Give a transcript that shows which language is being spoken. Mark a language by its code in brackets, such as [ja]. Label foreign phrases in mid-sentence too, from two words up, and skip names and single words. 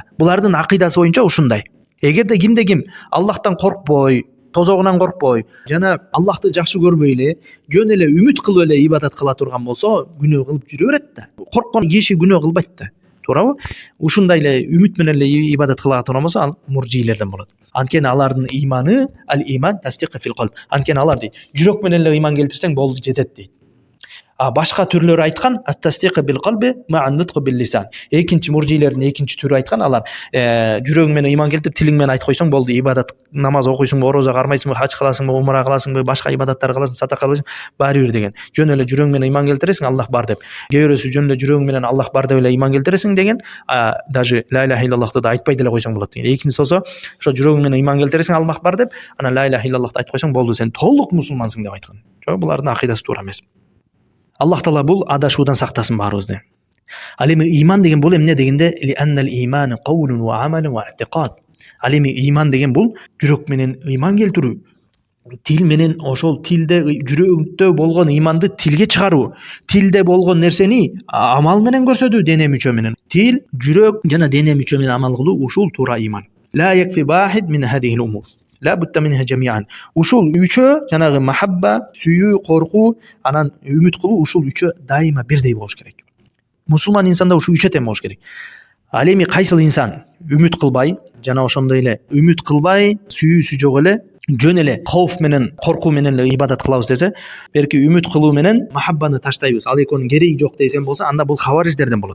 [ky] Булардын акыйдасы боюнча ушундай. Эгерде кимде ким Аллахтан коркпой, тозогунан коркпой, жана Аллахты жакшы көрбөй эле, жөн эле үмүт кылып эле ибадат кыла турган болсо, күнөө кылып жүрө берет да. Корккон киши күнөө кылбайт да. Туурабы? Ушундай эле үмүт менен эле ибадат кыла турган болсо, ал муржийлерден болот. Анткени алардын ыйманы [ar] الإيمان تصديق في القلب. [ky] Анткени алар дейт, жүрөк менен эле ыйман келтирсең болду, жетет дейт. Башка түрлөрү айткан [ar] التصديق بالقلب معا نطق باللسان. [ky] Экинчи муржийлердин экинчи түрү айткан, алар жүрөгүң менен ыйман келтирип, тилиң менен айтып койсоң болду, ибадат, намаз окуйсуңбу, ороза кармайсыңбы, хач кыласыңбы, умра кыласыңбы, башка ибадаттар кыласың, садака кыласың, баары бир деген. Жөн эле жүрөгүң менен ыйман келтиресиң, Аллах бар деп. Кээ бирөөсү жөн эле жүрөгүң менен Аллах бар деп эле ыйман келтиресиң деген, даже [ar] لا إله إلا الله [ky] да айтпай деле койсоң болот деген. Экинчиси болсо, ошо жүрөгүң менен ыйман келтиресиң, Аллах бар деп, анан [ar] لا إله إلا الله [ky] айтып койсоң болду, сен толук мусулмансың деп айткан. Жок, булардын акыйдасы туура эмес. Аллах Таала бул адашуудан сактасын баарыбызды. Ал эми ыйман деген бул эмне дегенде, [ar] لأن الإيمان قول وعمل واعتقاد. [ky] Ал эми ыйман деген бул жүрөк менен ыйман келтирүү, тил менен ошол тилде, жүрөктө болгон ыйманды тилге чыгаруу, тилде болгон нерсени амал менен көрсөтүү, дене мүчө менен. Тил, жүрөк жана дене мүчө менен амал кылуу, ушул туура ыйман. [ar] لا يكفي واحد من هذه الأمور. لا بد منها جميعا. [ky] Ушул үчөө, жанагы махабба, сүйүү, коркуу, анан үмүт кылуу, ушул үчөө дайыма бирдей болуш керек. Мусулман инсанда ушул үчөө тең болуш керек. Ал эми кайсыл инсан үмүт кылбай, жана ошондой эле үмүт кылбай, сүйүүсү жок эле, жөн эле кооф менен, коркуу менен эле ибадат кылабыз десе, берки үмүт кылуу менен махаббаны таштайбыз, ал экөөнүн кереги жок десем болсо, анда бул хавариждерден болот.